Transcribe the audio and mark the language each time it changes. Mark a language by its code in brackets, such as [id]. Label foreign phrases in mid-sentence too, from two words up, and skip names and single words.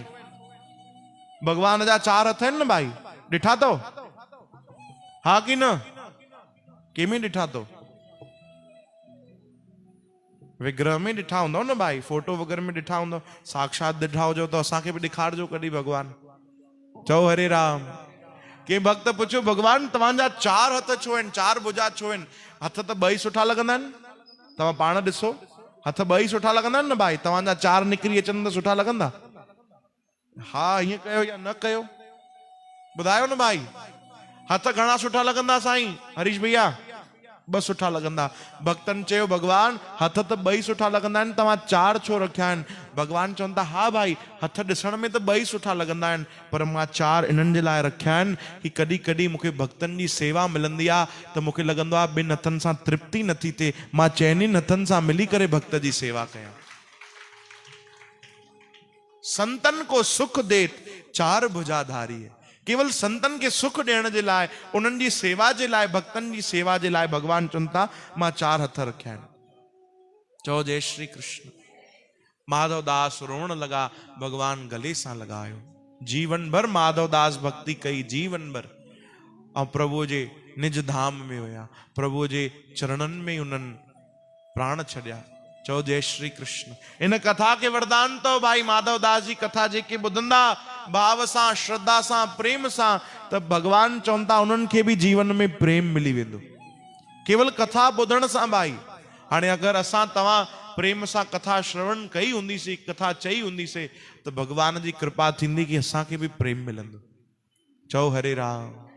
[sd] भगवान जा 4 हथ आहिनि न भाई, ॾिठा अथव? हा कि न? कंहिंमें ॾिठा अथव? विग्रह में ॾिठा हूंदव न भाई, फोटो वग़ैरह में ॾिठा हूंदव। साक्षात ॾिठा हुजो त असांखे बि ॾेखारिजो कॾहिं भगवान। चओ हरे राम। कंहिं भक्त पुछो भगवान तव्हांजा 4 हथ छो आहिनि, 4 भुजा छो आहिनि? हथ त 2 ई सुठा लॻंदा आहिनि। तव्हां पाण ॾिसो, हथ 2 ई सुठा लॻंदा आहिनि न भाई। तव्हांजा 4 निकिरी अचनि त सुठा लॻंदा? हा हीअं कयो या न कयो, ॿुधायो न भाई। हथ घणा सुठा लॻंदा साईं हरीश भैया? 2 सुठा लॻंदा। भक्तनि चयो भगवान हथ त 2 ई सुठा लॻंदा आहिनि, तव्हां 4 छो रखिया आहिनि? भगवान चवनि था हा भाई हथ ॾिसण में त 2 ई सुठा लॻंदा आहिनि, पर मां 4 इन्हनि जे लाइ रखिया आहिनि कि कॾहिं कॾहिं मूंखे भक्तनि जी सेवा मिलंदी आहे त मूंखे लॻंदो आहे 2 हथनि सां तृप्ति नथी थिए, मां 4 हथनि सां मिली करे भक्त जी सेवा कयां। [hi] संतन को सुख देत 4 भुजाधारी है। [sd] केवल संतन के सुख ॾियण जे लाइ, उन्हनि जी सेवा जे लाइ, भक्तनि जी सेवा जे लाइ भगवान चवनि था मां 4 हथ रखिया आहिनि। चओ जय श्री कृष्ण। माधव दास रोअण लॻा। भगवान गले सां लॻायो। जीवन भर माधव दास भक्ति कई, जीवन भर। ऐं प्रभु जे निज धाम में हुया, प्रभु जे चरणनि में उन्हनि प्राण छॾिया। चओ जय श्री कृष्ण। इन कथा के वरदान तो भाई माधव दास जी कथा जेके ॿुधंदा भाव सां, श्रद्धा सां, प्रेम सां, त भगवान चवनि था उन्हनि खे बि जीवन में प्रेम मिली वेंदो केवल कथा ॿुधण सां। भाई हाणे अगरि असां तव्हां प्रेम सां कथा श्रवण कई हूंदीसीं, कथा चई हूंदीसीं, त भगवान जी कृपा थींदी कि असांखे बि प्रेम मिलंदो। चओ हरे राम।